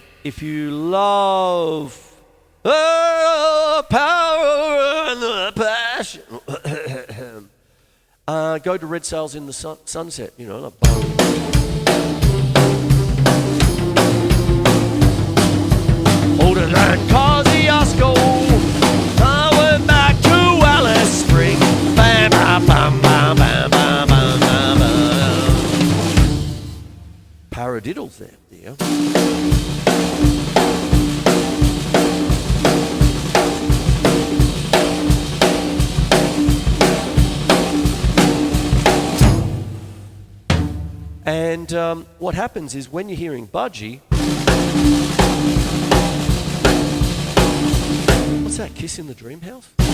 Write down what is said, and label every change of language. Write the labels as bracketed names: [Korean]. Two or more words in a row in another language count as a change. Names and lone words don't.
[English] If you love the power and the passion, go to Red Sails in the Sunset, you know. Like, older than Kosciuszko, I went back to Alice Spring. Bam, bam, bam, bam, bam, bam, bam, bam, bam. Paradiddles there, dear. And what happens is when you're hearing Budgie, what's that, Kiss in the Dream House?